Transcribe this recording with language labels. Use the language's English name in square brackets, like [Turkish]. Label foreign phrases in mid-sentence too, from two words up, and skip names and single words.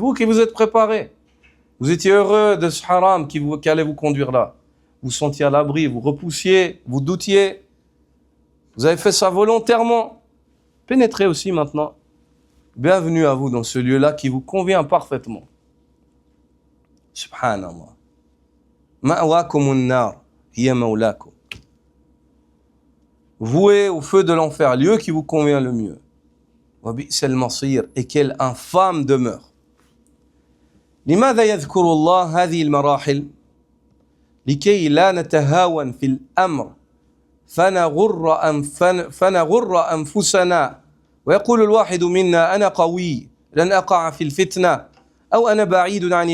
[French] C'est vous qui vous êtes préparés. Vous étiez heureux de ce haram qui allait vous conduire là. vous sentiez à l'abri, vous repoussiez, vous doutiez. Vous avez fait ça volontairement. Pénétrez aussi maintenant. Bienvenue à vous dans ce lieu-là qui vous convient parfaitement. Subhanallah. [Arabic] مأواكم النار هي مولاكم. [French] Voué au feu de l'enfer, lieu qui vous convient le mieux. [Arabic] وبئس المصير, [French] et quelle infâme demeure. [Arabic] لماذا يذكر الله هذه المراحل؟ لكي لا نتهاون في الأمر فنغر أنفسنا ويقول الواحد منا أنا قوي لن أقع في الفتنة أو أنا بعيد عن